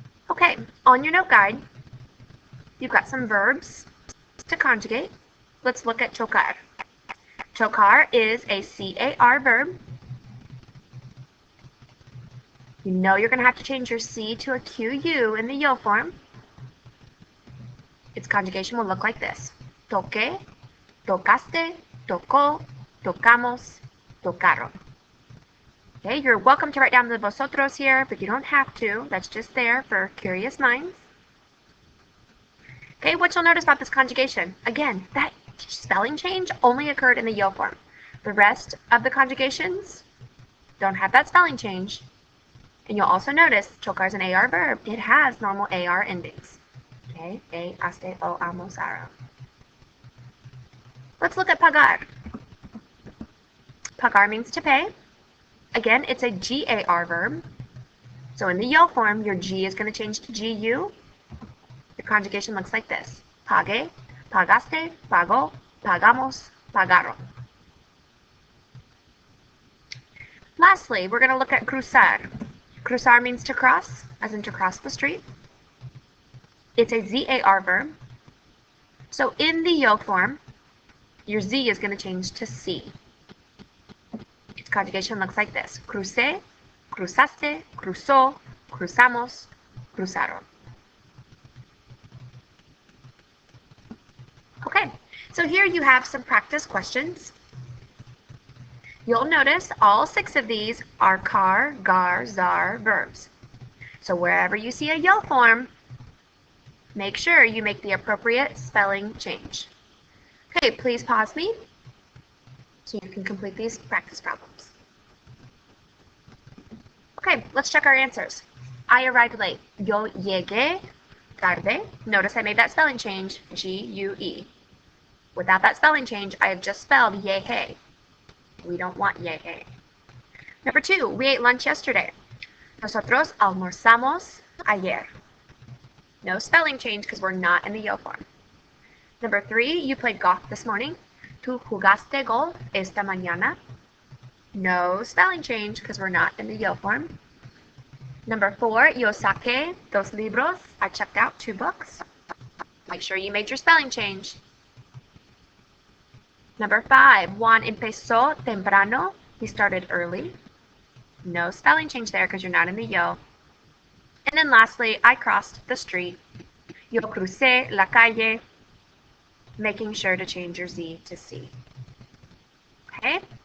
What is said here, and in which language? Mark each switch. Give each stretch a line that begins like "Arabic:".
English: Okay, on your note guide, you've got some verbs to conjugate. Let's look at chocar. Chocar is a CAR verb. You know you're going to have to change your C to a QU in the yo form. Its conjugation will look like this.
Spanish: Toqué, tocaste, tocó, tocamos, tocaron.
English: Okay, you're welcome to write down the vosotros here, but you don't have to. That's just there for curious minds. Okay, what you'll notice about this conjugation, again, that spelling change only occurred in the yo form. The rest of the conjugations don't have that spelling change. And you'll also notice chocar is an AR verb. It has normal AR endings. Okay, A, aste, o, almorzaron. Let's look at pagar. Pagar means to pay. Again, it's a GAR verb. So in the yo form, your G is going to change to GU. The conjugation looks like this.
Spanish: Pagué, pagaste, pagó, pagamos, pagaron.
English: Lastly, we're going to look at cruzar. Cruzar means to cross, as in to cross the street. It's a ZAR verb. So in the yo form, your Z is going to change to C. Its conjugation looks like this.
Spanish: Crucé, cruzaste, cruzó, cruzamos, cruzaron.
English: Okay, so here you have some practice questions. You'll notice all 6 of these are car, gar, zar verbs. So wherever you see a yo form, make sure you make the appropriate spelling change. Okay, please pause me so you can complete these practice problems. Okay, let's check our answers. I arrived late.
Spanish: Yo llegué tarde.
English: Notice I made that spelling change, G-U-E. Without that spelling change, I have just spelled yeje. We don't want yeje. Number 2, we ate lunch yesterday.
Spanish: Nosotros almorzamos ayer.
English: No spelling change because we're not in the yo form. Number 3, you played golf this morning.
Spanish: ¿Tú jugaste golf esta mañana?
English: No spelling change because we're not in the yo form. Number 4,
Spanish: yo saqué 2 libros.
English: I checked out 2 books. Make sure you made your spelling change. Number 5,
Spanish: Juan empezó temprano.
English: He started early. No spelling change there because you're not in the yo. And then lastly, I crossed the street.
Spanish: Yo crucé la calle.
English: Making sure to change your Z to C. Okay?